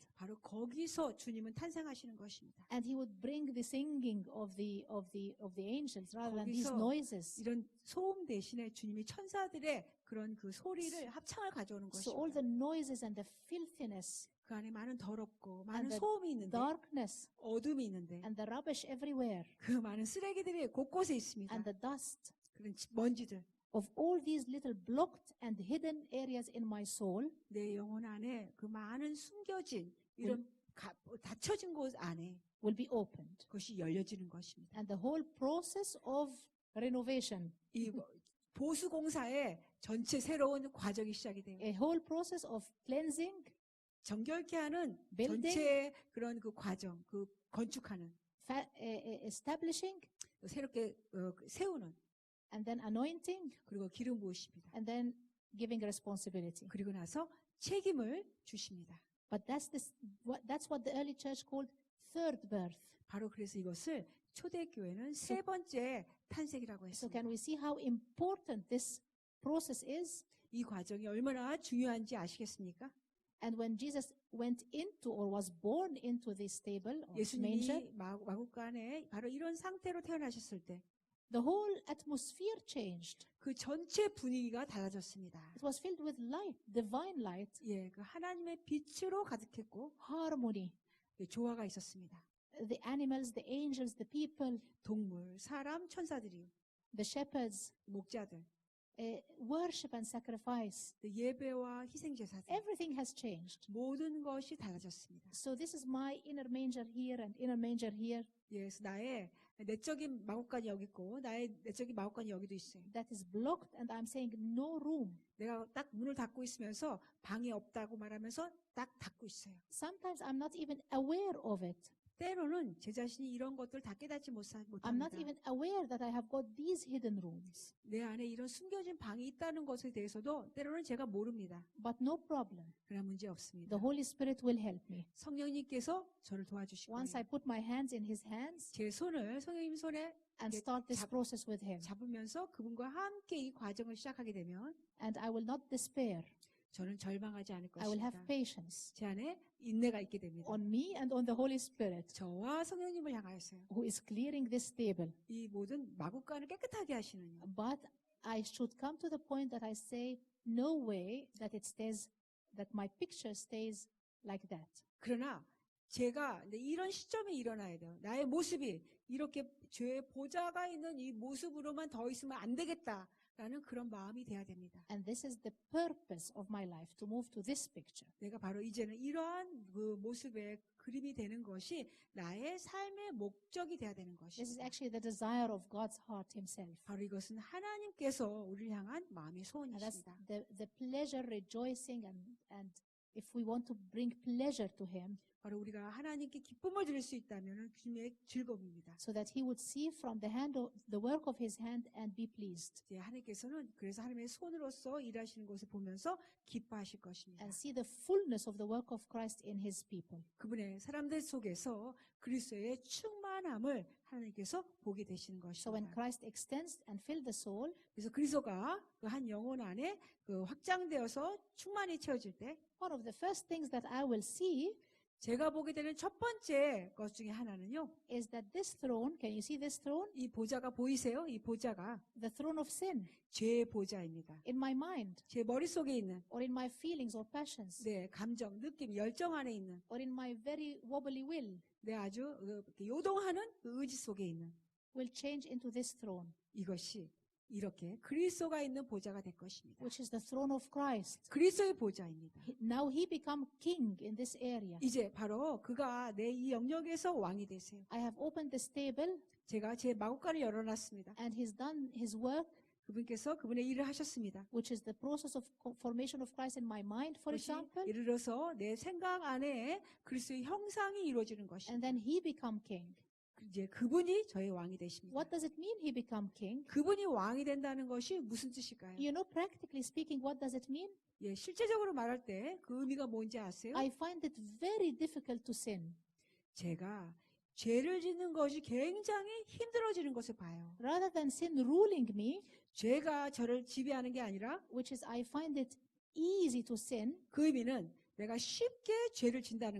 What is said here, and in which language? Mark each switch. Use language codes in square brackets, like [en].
[ko] 바로 거기서 주님은 탄생하시는 것입니다. [en] And he would bring the singing of the angels rather than these [ko] 거기서 [en] noises. [ko] 이런 소음 대신에 주님이 천사들의 그런 그 소리를 합창을 가져오는 [en] So all [ko] 것입니다. [en] the noises and the filthiness, [ko] 그 안에 많은 더럽고 많은 [en] and the [ko] 소음이 있는데 [en] darkness, [ko] 어둠이 있는데 [en] and the rubbish everywhere, [ko] 그 많은 쓰레기들이 곳곳에 있습니다. [en] and the dust [ko] 그런 먼지들. [en] of all these little blocked and hidden areas in my soul [ko] 내 영혼 안에 그 많은 숨겨진 이런 닫혀진 곳 안에 [en] will be opened. [ko] 그것이 열려지는 것입니다. [en] And the whole process of renovation, [ko] 이 보수 공사의 전체 새로운 과정이 시작이 돼요. [en] a whole process of cleansing, [ko] 정결케 하는 [en] Building. [ko] 전체 그런 그 과정, 그 건축하는 [en] establishing, [ko] 새롭게 세우는 [en] and then anointing, [ko] 그리고 기름 부으십니다. [en] and then giving responsibility. [ko] 그리고 나서 책임을 주십니다. [en] But that's what the early church called third birth. [ko] 바로 그래서 이것을 초대교회는 세 번째 탄생이라고 [en] So [ko] 했습니다. [en] can we see how important this process is? [ko] 이 과정이 얼마나 중요한지 아시겠습니까? [en] And when Jesus went into or was born into this stable or manger, [ko] 예수님이 마국간에 바로 이런 상태로 태어나셨을 때 [en] the whole atmosphere changed. [ko] 그 전체 분위기가 달라졌습니다. [en] It was filled with light, divine light, [ko] 그 하나님의 빛으로 가득했고 [en] harmony. [ko] 조화가 있었습니다. [en] The animals, the angels, the people, [ko] 동물, 사람, 천사들이 [en] the shepherds, [ko] 목자들, [en] worship and sacrifice. [ko] 예배와 희생제사들 [en] Everything has changed. [ko] 모든 것이 달라졌습니다. [en] So this is my inner manger here and inner manger here. [ko] 그래서 나의 내적인 마곡간이 여기 있고 나의 내적인 마곡간이 여기도 있어요. [en] That is blocked, and I'm saying no room. [ko] 내가 딱 문을 닫고 있으면서 방이 없다고 말하면서 딱 닫고 있어요. [en] Sometimes I'm not even aware of it. [ko] 때로는 제 자신이 이런 것들 다 깨닫지 [en] I'm not [ko] 못합니다. [en] even aware that I have got these hidden rooms. [ko] 내 안에 이런 숨겨진 방이 있다는 것에 대해서도 때로는 제가 모릅니다. [en] But no problem. [ko] 그러나 문제 없습니다. [en] The Holy Spirit will help me. [ko] 성령님께서 저를 도와주실 [en] Once I [ko] 거예요. [en] put my hands in His hands [ko] 제 손을 성령님 손에 [en] and [ko] 예, [en] start this [ko] 잡- [en] process with Him, [ko] 잡으면서 그분과 함께 이 과정을 시작하게 되면 [en] and I will not despair. [ko] 저는 절망하지 않을 [en] I will have [ko] 것입니다. [en] patience [ko] 제 안에 인내가 있게 됩니다. [en] on me and on the Holy Spirit, [ko] 저와 성령님을 향하여서요. [en] who is clearing this table. [ko] 이 모든 마구간을 깨끗하게 하시는 [en] But I should come to the point that I say, no way that it stays, that my picture stays like that. [ko] 그러나 제가 이제 이런 시점에 일어나야 돼요. 나의 모습이 이렇게 죄의 보좌가 있는 이 모습으로만 더 있으면 안 되겠다라는 그런 마음이 돼야 됩니다. [en] And this is the purpose of my life, to move to this picture. [ko] 내가 바로 이제는 이러한 그 모습의 그림이 되는 것이 나의 삶의 목적이 돼야 되는 [en] This is [ko] 것입니다. [en] actually the desire of God's heart Himself. [ko] 바로 이것은 하나님께서 우리를 향한 마음의 [en] And that's [ko] 소원이십니다. [en] the pleasure, rejoicing, and if we want to bring pleasure to Him, [ko] 바로 우리가 하나님께 기쁨을 드릴 수 있다면 주님의 즐거움입니다. [en] so that He would see from the work of His hand and be pleased, [ko] 이제 하나님께서는 그래서 하나님의 손으로서 일하시는 것을 보면서 기뻐하실 것입니다. [en] and see the fullness of the work of Christ in His people. [ko] 그분의 사람들 속에서 그리스도의 충만함을 하나님께서 보게 되시는 [en] So when [ko] 것입니다. [en] Christ extends and fills the soul, [ko] 그래서 그리스도가 그 한 영혼 안에 그 확장되어서 충만히 채워질 때 [en] one of the first things that I will see [ko] 제가 보게 되는 첫 번째 것 중에 하나는요. [en] is that this throne, can you see this throne? [ko] 이 보좌가 보이세요? 이 보좌가 [en] The throne of sin [ko] 죄의 보좌입니다. [en] in my mind, [ko] 제 머릿속에 있는 [en] or in my feelings or passions, [ko] 네, 감정, 느낌, 열정 안에 있는 [en] or in my very wobbly will, [ko] 네, 아주 이렇게 요동하는 그 의지 속에 있는 [en] will change into this throne, [ko] 이것이 이렇게 그리스도가 있는 보좌가 될 것입니다. [en] which is the throne of Christ. [ko] 그리스도의 보좌입니다. [en] Now He become king in this area. [ko] 이제 바로 그가 내 이 영역에서 왕이 되세요. [en] I have opened this table, [ko] 제가 제 마구간을 열어놨습니다. [en] and He's done His work, [ko] 그분께서 그분의 일을 하셨습니다. [en] which is the process of formation of Christ in my mind, for [ko] 그것이 [en] example, [ko] 예를 들어서 내 생각 안에 그리스도의 형상이 이루어지는 [en] and [ko] 것입니다. [en] then He become king. [ko] 이제 그분이 저의 왕이 되십니다. [en] What does it mean He become king? [ko] 그분이 왕이 된다는 것이 무슨 뜻일까요? [en] You know, practically speaking, what does it mean? [ko] 예, 실제적으로 말할 때 그 의미가 뭔지 아세요? [en] I find it very difficult to sin. [ko] 제가 죄를 짓는 것이 굉장히 힘들어지는 것을 봐요. [en] Rather than sin ruling me, [ko] 죄가 저를 지배하는 게 아니라 [en] which is I find it easy to sin. [ko] 그 의미는 내가 쉽게 죄를 진다는